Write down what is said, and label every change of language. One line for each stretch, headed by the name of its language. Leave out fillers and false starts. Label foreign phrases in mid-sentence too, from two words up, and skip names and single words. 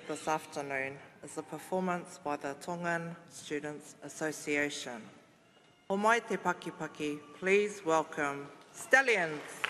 English: this afternoon is a performance by the Tongan Students Association.
Māori: O mai te pakipaki,
English: please welcome Stallions.